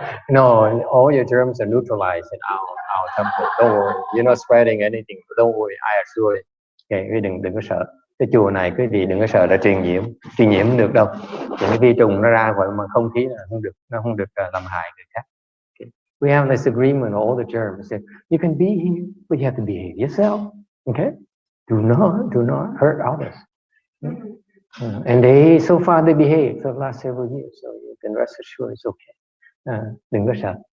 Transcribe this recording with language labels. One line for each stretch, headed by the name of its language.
English: No, all your germs are neutralized in our temple. Don't worry. You're not spreading anything. Don't worry. I assure you. Okay,
Vietnamese: đừng có sợ. Cái chùa này quý vị đừng có sợ là truyền nhiễm không được đâu. Những cái vi trùng nó ra khỏi mà không khí là nó không được làm hại người khác.
English: Okay. We have this agreement, all the germs. You can be here, but you have to behave yourself. Okay, do not hurt others. And so far they behave for the last several years, so you can rest assured it's okay.
Vietnamese: Đừng có sợ.